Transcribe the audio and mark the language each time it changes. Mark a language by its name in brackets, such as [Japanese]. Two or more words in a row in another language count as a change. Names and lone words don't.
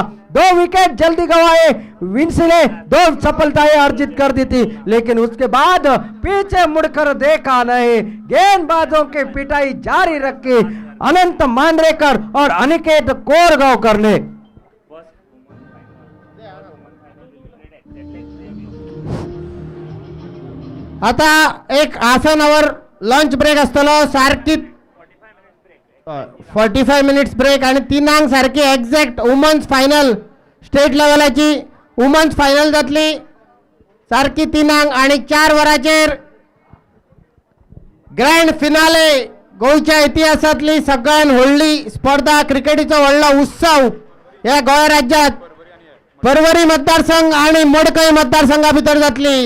[Hindi] 2 विकेट जल्दी गंवाए, विंसी ने 2 सफलताएं अर्जित कर दी थी, लेकिन उसके बाद पीछे मुड़कर देखा नहीं, गेंदबाजों की पिटाई जारी रखी अनंत मांद्रेकर और अनिकेत कोरगांवकर ने। [Konkani] आता एक आसनावर [English] lunch break [Konkani] असतलो, सारखी 45 [English] minutes break, [Konkani] आणि 3 सारखी [English] exact womens final state [Konkani] लेवलाची [English] womens final [Konkani] जातली सारखी 3 आणि 4 वराचेर [English] grand finale [Konkani] गोंयच्या इतिहासातली सगळ्यात व्हडली स्पर्धा, क्रिकेटीचो व्हडलो उत्सव या गोंय राज्यात परवरी मतदारसंघ आणि मडकय मतदारसंघा भितर जातली।